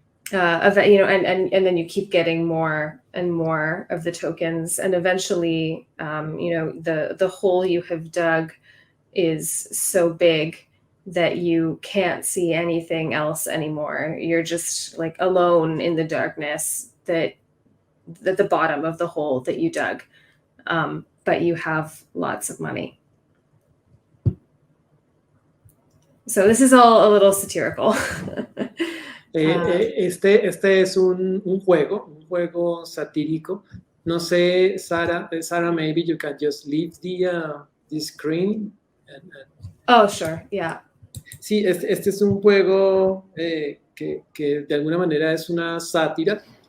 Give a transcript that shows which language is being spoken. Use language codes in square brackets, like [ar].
[en] then you keep getting more and more of the tokens, and eventually, the hole you have dug is so big that you can't see anything else anymore. You're just like alone in the darkness at the bottom of the hole that you dug, but you have lots of money. So this is all a little satirical. [es] Este es un juego satírico. No sé, [en] Sarah, maybe you can just leave the screen. Oh, sure, yeah. [es] Sí, este es un juego que de alguna manera es una sátira.